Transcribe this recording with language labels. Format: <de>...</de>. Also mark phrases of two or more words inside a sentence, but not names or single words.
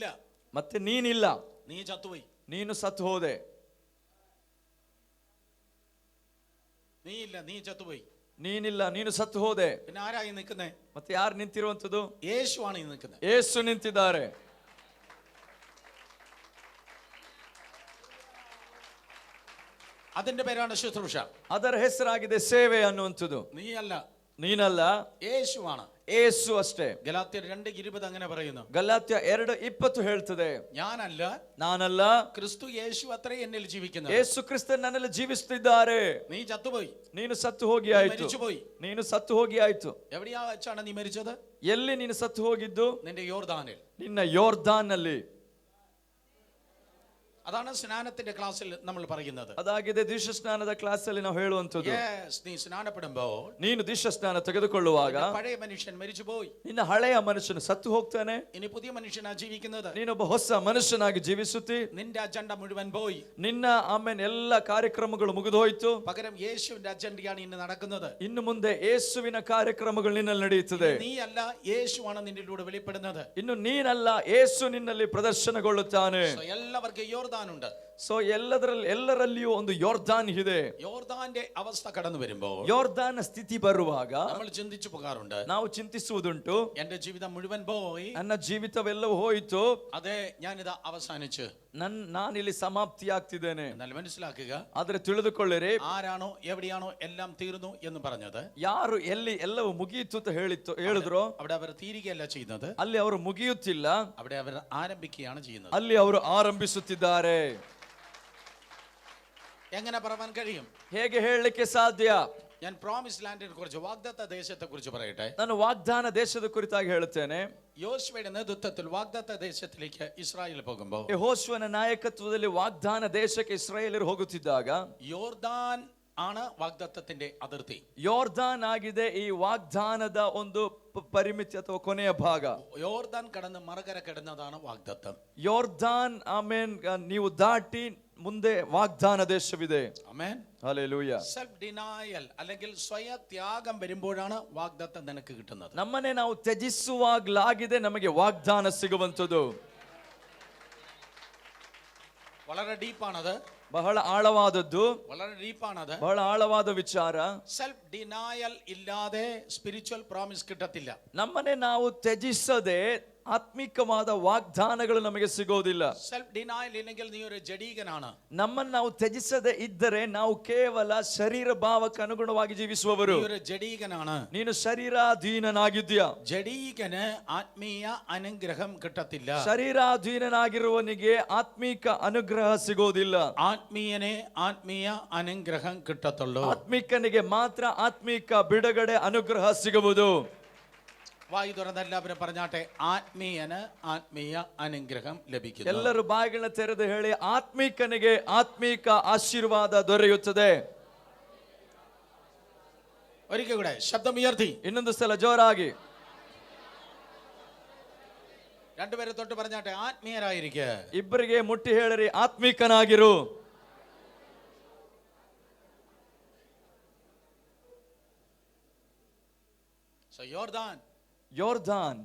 <kn>ಮತ್ತೆ ನೀನಿಲ್ಲ,</kn> <ml>നീ ചത്തുപോയി,</ml> <kn>ನೀನು ಸತ್ತು ಹೋದೆ.</kn> <ml>നീ ഇല്ല, നീ ചത്തുപോയി,</ml> <kn>ನೀನಿಲ್ಲ, ನೀನು ಸತ್ತು ಹೋದೆ.</kn> <ml>പിന്നെ ആരായി നിൽക്കുന്നേ?</ml> <kn>ಮತ್ತೆ ಯಾರು ನಿಂತಿರುವಂಥದ್ದು?</kn> <ml>യേശുവാണ് ഈ നിൽക്കുന്നത്.</ml> <kn>ಯೇಸು ನಿಂತಿದ್ದಾರೆ.</kn> <ml>അതിന്റെ പേരാണ് ശുശ്രൂഷ.</ml> <kn>ಅದರ ಹೆಸರಾಗಿದೆ ಸೇವೆ ಅನ್ನುವಂಥದ್ದು.</kn> <ml>നീ അല്ല,</ml> <kn>ನೀನಲ್ಲ,</kn> <ml>യേശുവാണ്.</ml> <kn>ಯೇಸು ಅಷ್ಟೇ.</kn> <ml>ഗലാത്യർ 2:20 അങ്ങനെ പറയുന്നു.</ml> <kn>ಗಲಾತ್ಯ 2:20 ಹೇಳ್ತದೆ,</kn> <ml>ഞാനല്ല,</ml> <kn>ನಾನಲ್ಲ,</kn> <ml>ക്രിസ്തു യേശു അത്രേ എന്നിൽ ജീവിക്കുന്നത്.</ml> <kn>ಯೇಸು ಕ್ರಿಸ್ತನ್ ನನ್ನಲ್ಲಿ ಜೀವಿಸುತ್ತಿದ್ದಾರೆ.</kn> <ml>നീ ചത്തുപോയി,</ml> <kn>ನೀನು ಸತ್ತು ಹೋಗಿ ಆಯ್ತು,</kn> <ml>മരിച്ചുപോയി.</ml> <kn>ನೀನು ಸತ್ತು ಹೋಗಿ ಆಯ್ತು.</kn> <ml>എവിടെയാ വെച്ചാണ് നീ മരിച്ചത്?</ml> <kn>ಎಲ್ಲಿ ನೀನು ಸತ್ತು ಹೋಗಿದ್ದು?</kn> <ml>നിന്റെ യോർദാനിൽ.</ml> <kn>ನಿನ್ನ ಯೋರ್ದಾನ್ ನಲ್ಲಿ.</kn> <ml>അതാണ് സ്നാനത്തിന്റെ ക്ലാസ്സിൽ നമ്മൾ പറയുന്നത്.</ml> <kn>ಅದಾಗಿದೆ ದೀಕ್ಷಾ ಸ್ನಾನದ ಕ್ಲಾಸ್ ಅಲ್ಲಿ ನಾವು ಹೇಳುವಂತದ್ದು.</kn> <ml>നീ സ്നാനപ്പെടുമ്പോൾ,</ml> <kn>ನೀನು ದೀಕ್ಷಾ ಸ್ನಾನ ತೆಗೆದುಕೊಳ್ಳುವಾಗ</kn> <ml>പഴയ മനുഷ്യൻ മരിച്ചുപോയി,</ml> <kn>ನಿನ್ನ ಹಳೆಯ ಮನುಷ್ಯನು ಸತ್ತು ಹೋಗ್ತಾನೆ.</kn> <ml>ഇനി പുതിയ മനുഷ്യനാ ജീവിക്കുന്നത്.</ml> <kn>ನೀನೊಬ್ಬ ಹೊಸ ಮನುಷ್ಯನಾಗಿ ಜೀವಿಸುತ್ತಿ.</kn> <ml>നിന്റെ അജണ്ട മുഴുവൻ പോയി.</ml> <kn>ನಿನ್ನ ಆಮೇಲೆ ಎಲ್ಲ ಕಾರ್ಯಕ್ರಮಗಳು ಮುಗಿದು ಹೋಯ್ತು.</kn> <ml>പകരം യേശുവിന്റെ അജണ്ടയാണ് ഇന്ന് നടക്കുന്നത്.</ml> <kn>ಇನ್ನು ಮುಂದೆ ಯೇಸುವಿನ ಕಾರ್ಯಕ್ರಮಗಳು ನಿನ್ನಲ್ಲಿ ನಡೆಯುತ್ತದೆ.</kn> <ml>നീ അല്ല, യേശുവാണ് നിന്നിലൂടെ വെളിപ്പെടുന്നത്.</ml> <kn>ಇನ್ನು ನೀನಲ್ಲ, ಯೇಸು ನಿನ್ನಲ್ಲಿ ಪ್ರದರ್ಶನಗೊಳ್ಳುತ್ತಾನೆ.</kn> <ml>എല്ലാവർക്കും യോർദാൻ ഉണ്ട്.</ml> <kn>ಸೊ ಎಲ್ಲರಲ್ಲಿಯೂ ಒಂದು ಯೋರ್ದಾನ್ ಇದೆ.</kn> <ml>യോർദാന്റെ അവസ്ഥ കടന്നു വരുമ്പോൾ,</ml> <kn>ಯೋರ್ದಾನ ಸ್ಥಿತಿ ಬರುವಾಗ</kn> <ml>നമ്മൾ ചിന്തിച്ചു പോകാറുണ്ട്.</ml> <kn>ನಾವು ಚಿಂತಿಸುವುದುಂಟು,</kn> <ml>എന്റെ ജീവിതം മുഴുവൻ പോയി,</ml> <kn>ನನ್ನ ಜೀವಿತವೆಲ್ಲವೂ ಹೋಯಿತು,</kn> <ml>അതെ ഞാനിതാ അവസാനിച്ചു,</ml> <kn>ನಾನಿಲ್ಲಿ ಸಮಾಪ್ತಿ ಆಗ್ತಿದ್ದೇನೆ.</kn> <ml>എന്നാൽ മനസ്സിലാക്കുക,</ml> <kn>ಆದ್ರೆ ತಿಳಿದುಕೊಳ್ಳಿರಿ,</kn> <ml>ആരാണോ എവിടെയാണോ എല്ലാം തീർന്നു എന്ന് പറഞ്ഞത്,</ml> <kn>ಯಾರು ಎಲ್ಲಿ ಎಲ್ಲವೂ ಮುಗಿಯಿತು ಅಂತ ಹೇಳಿದ್ರು,</kn> <ml>അവിടെ അവർ തീരുകയല്ല ചെയ്യുന്നത്,</ml> <kn>ಅಲ್ಲಿ ಅವರು ಮುಗಿಯುತ್ತಿಲ್ಲ,</kn> <ml>അവിടെ അവർ ആരംഭിക്കുകയാണ് ചെയ്യുന്നത്.</ml> <kn>ಅಲ್ಲಿ ಅವರು ಆರಂಭಿಸುತ್ತಿದ್ದಾರೆ.</kn> <ml>എങ്ങനെ പറയാൻ കഴിയും?</ml> <kn>ಹೇಗೆ ಹೇಳಲಿಕ್ಕೆ ಸಾಧ್ಯ?</kn> <ml>ഞാൻ പ്രോമിസ് ലാൻഡിനെ കുറിച്ച്, വാഗ്ദത്ത ദേശത്തെ കുറിച്ച് പറയട്ടെ.</ml> <kn>ನಾನು ವಾಗ್ದಾನ ದೇಶದ ಕುರಿತಾಗಿ ಹೇಳುತ್ತೇನೆ.</kn> <ml>യോശുവയുടെ നേതൃത്വത്തിൽ വാഗ്ദത്ത ദേശത്തിലേക്ക് ഇസ്രായേൽ പോകുമ്പോൾ,</ml> <kn>ಯೆಹೋಶುವನ ನಾಯಕತ್ವದಲ್ಲಿ ವಾಗ್ದಾನ ದೇಶಕ್ಕೆ ಇಸ್ರಾಯೇಲರು ಹೋಗುತ್ತಿದ್ದಾಗ,</kn> <ml>യോർദാൻ ആണ് വാഗ്ദത്തത്തിന്റെ അതിർത്തി.</ml> <kn>ಯೋರ್ದಾನ್ ಆಗಿದೆ ಈ ವಾಗ್ದಾನದ ಒಂದು ಪರಿಮಿತಿ ಅಥವಾ ಕೊನೆಯ ಭಾಗ.</kn> <ml>യോർദാൻ കടന്ന് മറുകര കിടന്നതാണ് വാഗ്ദത്തം.</ml> <kn>ಯೋರ್ದಾನ್ ಆಮೇನ್ ನೀವು ದಾಟಿ ಮುಂದೆ ವಾಗ್ದಾನ ದೇಶವಿದೆ.</kn> <ml>ആമേൻ, ഹല്ലേലൂയ.</ml> <en>self denial</en> <ml>അല്ലെങ്കിൽ സ്വയത്യാഗം വരുമ്പോഴാണ് വാഗ്ദത്തം നിനക്ക് കിട്ടുന്നത്.</ml> <kn>ನಮ್ಮನ್ನೇ ನಾವು ತ್ಯಜಿಸುವಾಗಲಾಗಿದೆ ನಮಗೆ ವಾಗ್ದಾನ ಸಿಗುವಂಥದ್ದು.</kn> <ml>വളരെ ഡീപ്പാണത്,</ml> <kn>ಬಹಳ ಆಳವಾದದ್ದು,</kn> <ml>വളരെ ഡീപ്പാണത്,</ml> <kn>ಬಹಳ ಆಳವಾದ ವಿಚಾರ.</kn> <en>self denial</en> <ml>ഇല്ലാതെ</ml> <en>spiritual promise</en> <ml>കിട്ടത്തില്ല.</ml> <kn>ನಮ್ಮನ್ನೇ ನಾವು ತ್ಯಜಿಸದೆ ಆತ್ಮಿಕವಾದ ವಾಗ್ದಾನಗಳು ನಮಗೆ ಸಿಗೋದಿಲ್ಲ.</kn> <en>self denial</en> <ml>ഇല്ലെങ്കിൽ നീ ഒരു ജഡീകനാണ്.</ml> <kn>ನಮ್ಮನ್ನು ನಾವು ತ್ಯಜಿಸದೆ ಇದ್ದರೆ ನಾವು ಕೇವಲ ಶರೀರ ಭಾವಕ್ಕೆ ಅನುಗುಣವಾಗಿ ಜೀವಿಸುವವರು.</kn> <ml>നീ ഒരു ജഡീകനാണ്.</ml> <kn>ನೀನು ಶರೀರಾಧೀನನಾಗಿದ್ಯಾ.</kn> <ml>ജഡീകന് ആത്മീയ അനുഗ്രഹം കിട്ടത്തില്ല.</ml> <kn>ಶರೀರಾಧೀನನಾಗಿರುವವನಿಗೆ ಆತ್ಮಿಕ ಅನುಗ್ರಹ ಸಿಗೋದಿಲ್ಲ.</kn> <ml>ആത്മീയനെ ആത്മീയ അനുഗ്രഹം കിട്ടത്തുള്ളൂ.</ml> <kn>ಆತ್ಮಿಕನಿಗೆ ಮಾತ್ರ ಆತ್ಮಿಕ ಬಿಡುಗಡೆ ಅನುಗ್ರಹ ಸಿಗುವುದು.</kn> <ml>വായു തുറന്ന് എല്ലാവരും പറഞ്ഞാട്ടെ, ആത്മീയന് ആത്മീയ അനുഗ്രഹം ലഭിക്കുന്നു.</ml> <kn>ಎಲ್ಲರೂ ಬಾಯಿಗಳನ್ನ ತೆರೆದು ಹೇಳಿ, ಆತ್ಮಿಕನಿಗೆ ಆತ್ಮಿಕ ಆಶೀರ್ವಾದ ದೊರೆಯುತ್ತದೆ.</kn> <ml>ഒരിക്കൽ കൂടെ ശബ്ദം ഉയർത്തി</ml> <kn>ಇನ್ನೊಂದು ಸಲ ಜೋರಾಗಿ</kn> <ml>രണ്ടുപേരെ തൊട്ട് പറഞ്ഞാട്ടെ, ആത്മീയരായിരിക്കുക.</ml> <kn>ಇಬ್ಬರಿಗೆ ಮುಟ್ಟಿ ಹೇಳಿರಿ, ಆತ್ಮಿಕನಾಗಿರು. ಯೋರ್ದಾನ್,</kn>